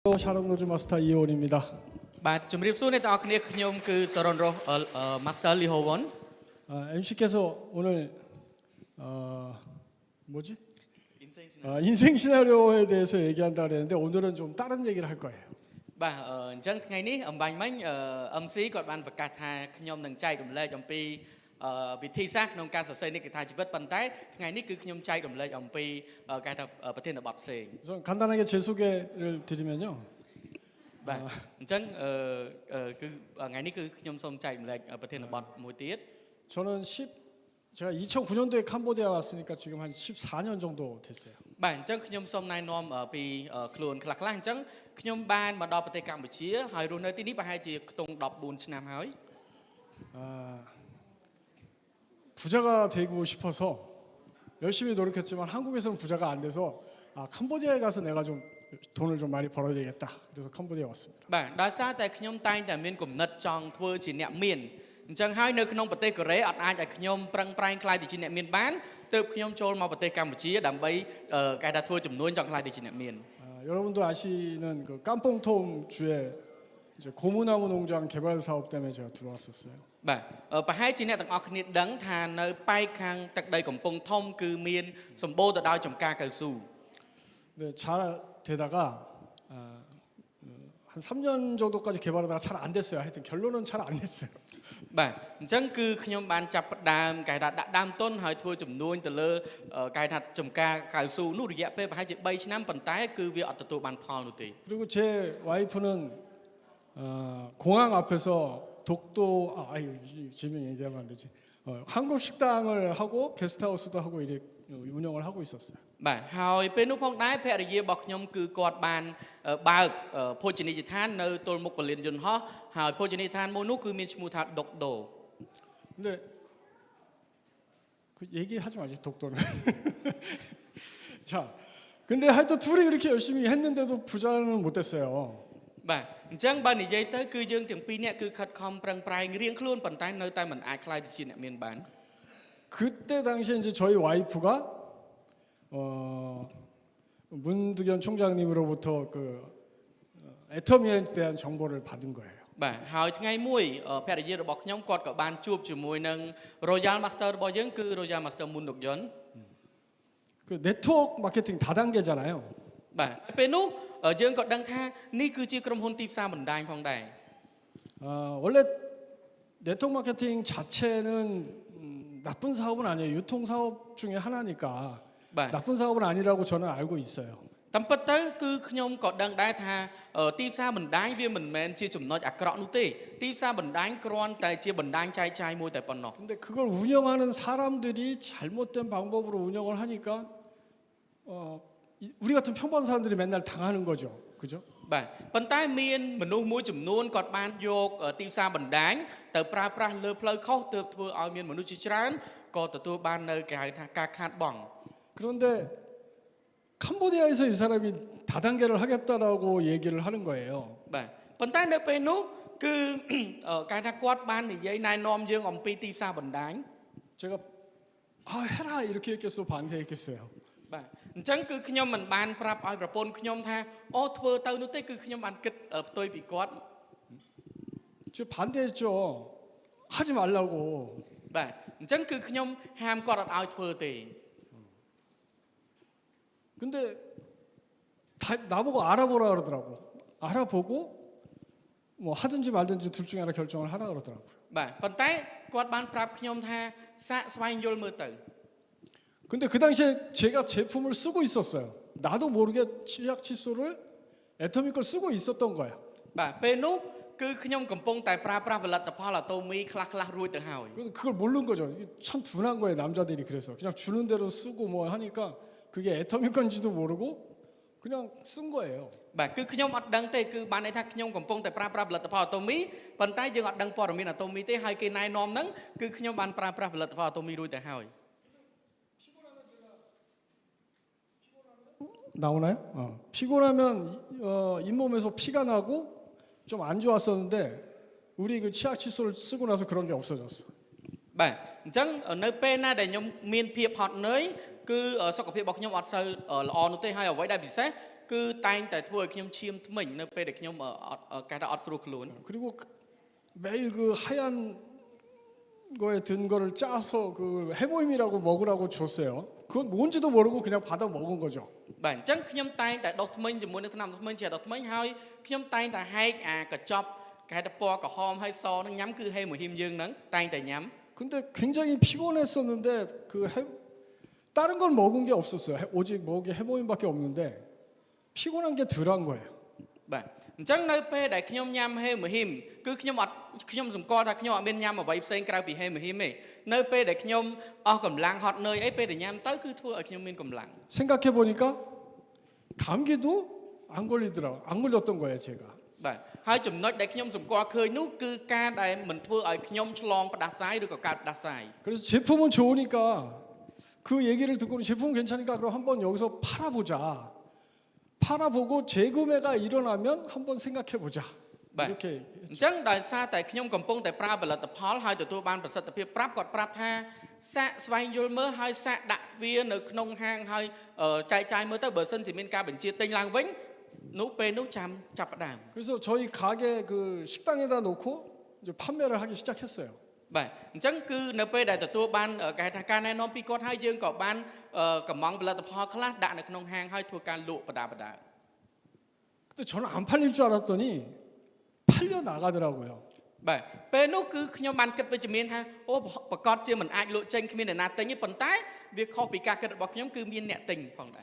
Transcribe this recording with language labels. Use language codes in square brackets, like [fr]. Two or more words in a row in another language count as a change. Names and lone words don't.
[ko] 샤론 로즈 마스터 이호원입니다. [km] បាទជំរាបសួរអ្នកទាំងអស់គ្នាខ្ញុំគឺសរនរស់ Master Lee Ho-won. [ko] MC께서 오늘 뭐지? 인생 시나리오에 대해서 얘기한다 그랬는데 오늘은 좀 다른 얘기를 할 거예요. [km] បាទអញ្ចឹងថ្ងៃនេះអំបញ្ញមិញ MC គាត់បានប្រកាសថាខ្ញុំនឹងចែករំលែកអំពីវិធីសាស្ត្រក្នុងការសរសេរនិកថាជីវិតប៉ុន្តែថ្ងៃនេះគឺខ្ញុំចែករំលែកអំពីគេថាប្រធានបទផ្សេង [ko] 우선 간단하게 제 소개를 드리면요. [km] បាទអញ្ចឹងគឺថ្ងៃនេះគឺខ្ញុំសូមចែករំលែកប្រធានបទមួយទៀត [ko] 저는 제가 2009년도에 캄보디아 왔으니까 지금 한 14년 정도 됐어요. [km] បាទអញ្ចឹងខ្ញុំសូមណែនាំពីខ្លួនខ្លះៗអញ្ចឹងខ្ញុំបានមកដល់ប្រទេសកម្ពុជាហើយរស់នៅទីនេះប្រហែលជាខ្ទង់14ឆ្នាំហើយ [ko] 부자가 되고 싶어서 열심히 노력했지만 한국에서는 부자가 안 돼서 캄보디아에 가서 내가 좀 돈을 좀 많이 벌어야 되겠다. 그래서 캄보디아 왔습니다. [km] បាទដោយសារតែខ្ញុំតែងតែមានគំនិតចង់ធ្វើជាអ្នកមានអញ្ចឹងហើយនៅក្នុងប្រទេសកូរ៉េអត់អាចឲ្យខ្ញុំប្រឹងប្រែងខ្លាយទៅជាអ្នកមានបានទើបខ្ញុំចូលមកប្រទេសកម្ពុជាដើម្បីគេថាធ្វើចំនួនចង់ខ្លាយទៅជាអ្នកមាន [ko] 여러분도 아시는 그 깜뽕톰 주에 이제 고무나무 농장 개발 사업 때문에 제가 들어왔었어요. [km] បាទប្រហែលជាអ្នកទាំងអស់គ្នាដឹងថានៅប៉ែកខាងទឹកដីកំពង់ធំគឺមានសម្បូរទៅដោយចំការកៅស៊ូ [ko] 네, 잘 되다가 한 3년 정도까지 개발하다가 잘 안 됐어요. 하여튼 결론은 잘 안 됐어요. [km] បាទអញ្ចឹងគឺខ្ញុំបានចាប់ផ្ដើមគេថាដាក់ដើមទុនហើយធ្វើចំនួនទៅលើគេថាចំការកៅស៊ូនោះរយៈពេលប្រហែលជា3ឆ្នាំប៉ុន្តែគឺវាអត់ទទួលបានផលនោះទេ [ko] 그리고 제 와이프는 공항 앞에서 독도 아유 지금 얘기하면 안 되지. 한국 식당을 하고 게스트하우스도 하고 이렇게 운영을 하고 있었어요. [km] បាទហើយពេលនោះផងដែរភរិយារបស់ខ្ញុំគឺគាត់បានបើកភោជនីយដ្ឋាននៅទល់មុខពលានយន្តហោះហើយភោជនីយដ្ឋានមួយនោះគឺមានឈ្មោះថាដុកដូ [ko] 근데 그 얘기하지 마지 독도는. 자, 근데 하여튼 둘이 그렇게 열심히 했는데도 부자는 못 됐어요. [km] បាទអញ្ចឹងបើនិយាយទៅគឺយើងទាំងពីរនាក់គឺខិតខំប្រឹងប្រែងរៀងខ្លួនប៉ុន្តែនៅតែមិនអាចខ្លាយទៅជាអ្នកមានបាន [ko] 그때 당시에 이제 저희 와이프가 문득연 총장님으로부터 그 애터미에 대한 정보를 받은 거예요. [km] បាទហើយថ្ងៃមួយភរិយារបស់ខ្ញុំគាត់ក៏បានជួបជាមួយនឹង [en] Royal Master [km] របស់យើងគឺ [en] Royal Master [km] Moon Nok Yon [ko] 그 네트워크 마케팅 다단계잖아요. [km] បាទពេលនោះយើងក៏ដឹងថានេះគឺជាក្រុមហ៊ុនទីផ្សារបណ្ដាញផងដែរ [ko] 원래 네트워크 마케팅 자체는 나쁜 사업은 아니에요. 유통 사업 중에 하나니까 나쁜 사업은 아니라고 저는 알고 있어요. [km] តាមពិតទៅគឺខ្ញុំក៏ដឹងដែរថាទីផ្សារបណ្ដាញវាមិនមែនជាចំណុចអាក្រក់នោះទេទីផ្សារបណ្ដាញគ្រាន់តែជាបណ្ដាញចែកចាយមួយតែប៉ុណ្ណោះ [ko] 근데 그걸 운영하는 사람들이 잘못된 방법으로 운영을 하니까 우리 같은 평범한 사람들이 맨날 당하는 거죠. 그죠? [km] បាទប៉ុន្តែមានមនុស្សមួយចំនួនគាត់បានយកទីផ្សារបណ្ដាញទៅប្រើប្រាស់លើផ្លូវខុសទើបធ្វើឲ្យមានមនុស្សជាច្រើនក៏ទទួលបាននៅគេហៅថាការខាតបង់ [ko] 그런데 캄보디아에서 이 사람이 다단계를 하겠다라고 얘기를 하는 거예요. [km] បាទប៉ុន្តែនៅពេលនោះគឺគេថាគាត់បាននិយាយណែនាំយើងអំពីទីផ្សារបណ្ដាញ [ko] 제가 해라 이렇게 했겠어 반대했겠어요. [km] បាទអញ្ចឹងគឺខ្ញុំមិនបានប្រាប់ឲ្យប្រពន្ធខ្ញុំថាអូធ្វើទៅនោះទេគឺខ្ញុំបានគិតផ្ទុយពីគាត់ [ko] 저 반대했죠. 하지 말라고. [km] បាទអញ្ចឹងគឺខ្ញុំហាមគាត់អត់ឲ្យធ្វើទេ [ko] 근데 나보고 알아보라 그러더라고. 알아보고 뭐 하든지 말든지 둘 중에 하나 결정을 하라 그러더라고요. [km] បាទប៉ុន្តែគាត់បានប្រាប់ខ្ញុំថាសាកស្វែងយល់មើលទៅ [ko] 근데 그 당시에 제가 제품을 쓰고 있었어요. 나도 모르게 치약 칫솔을 애터미 걸 쓰고 있었던 거야. [km] បាទពេលនោះគឺខ្ញុំកំពុងតែប្រើប្រាស់ផលិតផលអាតូមីខ្លះរួចទៅហើយ [ko] 근데 그걸 모르는 거죠. 참 둔한 거예요. 남자들이 그래서 그냥 주는 대로 쓰고 뭐 하니까 그게 애터미 건지도 모르고 그냥 쓴 거예요. [km] បាទគឺខ្ញុំអត់ដឹងទេគឺបានន័យថាខ្ញុំកំពុងតែប្រើប្រាស់ផលិតផលអាតូមីប៉ុន្តែយើងអត់ដឹងព័ត៌មានអាតូមីទេហើយគេណែនាំហ្នឹងគឺខ្ញុំបានប្រើប្រាស់ផលិតផលអាតូមីរួចទៅហើយ [ko] 나오나요? 피곤하면 잇몸에서 피가 나고 좀 안 좋았었는데 우리 그 치약 칫솔을 쓰고 나서 그런 게 없어졌어. [km] បាទអញ្ចឹងនៅពេលណាដែលខ្ញុំមានភាពហត់នឿយគឺសុខភាពរបស់ខ្ញុំអត់សូវល្អនោះទេហើយអ្វីដែលពិសេសគឺតែងតែធ្វើឲ្យខ្ញុំឈាមថ្មិញនៅពេលដែលខ្ញុំគេថាអត់ស្រួលខ្លួន [ko] 그리고 매일 그 하얀 거에 든 거를 짜서 그 해모임이라고 먹으라고 줬어요. 그건 뭔지도 모르고 그냥 받아 먹은 거죠. [km] បាទអញ្ចឹងខ្ញុំតែងតែដុសថ្មិញជាមួយនឹងថ្នាំថ្មិញជាដុសថ្មិញហើយខ្ញុំតែងតែហែកអាកញ្ចប់គេហៅថាពណ៌ក្រហមហើយសនឹងញ៉ាំគឺហេមហ៊ីមយើងហ្នឹងតែងតែញ៉ាំ [ko] 근데 굉장히 피곤했었는데 다른 건 먹은 게 없었어요. 오직 먹은 게 해모임밖에 없는데 피곤한 게 덜한 거예요. [km] បាទអញ្ចឹងនៅពេលដែលខ្ញុំញ៉ាំហេមហ៊ីមគឺខ្ញុំសម្គាល់ថាខ្ញុំអត់មានញ៉ាំអ្វីផ្សេងក្រៅពីហេមហ៊ីមទេនៅពេលដែលខ្ញុំអស់កម្លាំងហត់នឿយអីពេលដែលញ៉ាំទៅគឺធ្វើឲ្យខ្ញុំមានកម្លាំង [ko] 생각해 보니까 감기도 안 걸렸던 거예요, 제가. [km] បាទហើយចំណុចដែលខ្ញុំសម្គាល់ឃើញនោះគឺការដែលមិនធ្វើឲ្យខ្ញុំឆ្លងផ្ដាសាយឬក៏កើតផ្ដាសាយ [ko] 그래서 제품은 좋으니까 그 얘기를 듣고는 제품은 괜찮으니까 그럼 한번 여기서 팔아보자. 팔아보고 재구매가 일어나면 한번 생각해 보자. 이렇게 [km] អញ្ចឹងដោយសារតែខ្ញុំកំពុងតែប្រើផលិតផលហើយទទួលបានប្រសិទ្ធភាពប្រាប់គាត់ប្រាប់ថាសាកស្វែងយល់មើលហើយសាកដាក់វានៅក្នុងហាងហើយចែកចាយមើលទៅបើសិនជាមានការបញ្ជាទិញឡើងវិញនោះពេលនោះចាំចាប់ផ្ដើម [ko] 그래서 저희 가게 그 식당에다 놓고 이제 판매를 하기 시작했어요. [km] បាទអញ្ចឹងគឺនៅពេលដែលទទួលបានគេថាការណែនាំពីគាត់ហើយយើងក៏បានកម្មង់ផលិតផលខ្លះដាក់នៅក្នុងហាងហើយធ្វើការលក់បដាបដា [ko] 근데 저는 안 팔릴 줄 알았더니 팔려 나가더라고요. [km] បាទពេលនោះគឺខ្ញុំបានគិតវិជ្ជមានថាអូប្រកាសជាមិនអាចលក់ចេញគ្មានអ្នកណាទិញទេប៉ុន្តែវាខុសពីការគិតរបស់ខ្ញុំគឺមានអ្នកទិញផងដែរ